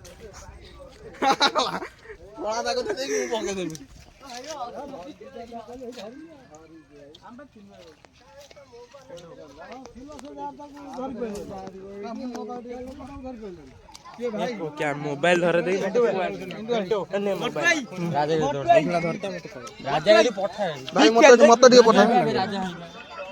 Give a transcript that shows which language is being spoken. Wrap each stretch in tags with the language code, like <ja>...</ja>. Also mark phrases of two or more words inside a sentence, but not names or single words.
<or>କଳା ଦାଗ ଦେଇକି ମୁଁ ପକେଇ ଦେବି।</or> <hi>क्या मोबाइल धर दे</hi> <or>ରାଜା ଭାଇ ମତେ ଟିକେ ପଠାଏ।</or>